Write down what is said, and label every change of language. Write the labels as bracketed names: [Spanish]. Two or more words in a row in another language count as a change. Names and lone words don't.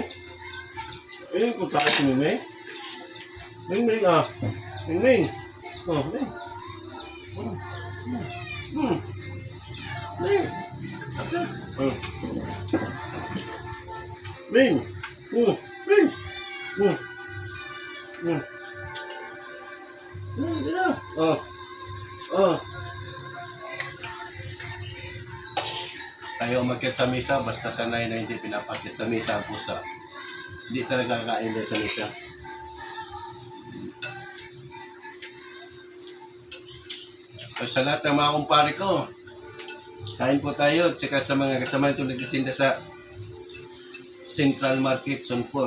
[Filipino] Eh, kung saan si Ming Ming? Ming Ming Ming Ming. Oh, Ming. Ming. Okay. Ming. Ming. Tayo umakyat sa misa, basta sanay na hindi pinapakyat sa misa ang pusa. Hindi talaga kakain din sa misa. So, sa lahat ng mga kumpare ko, kain po tayo, tsaka sa mga kasama ito nagtitinda sa Central Market, Sunpur.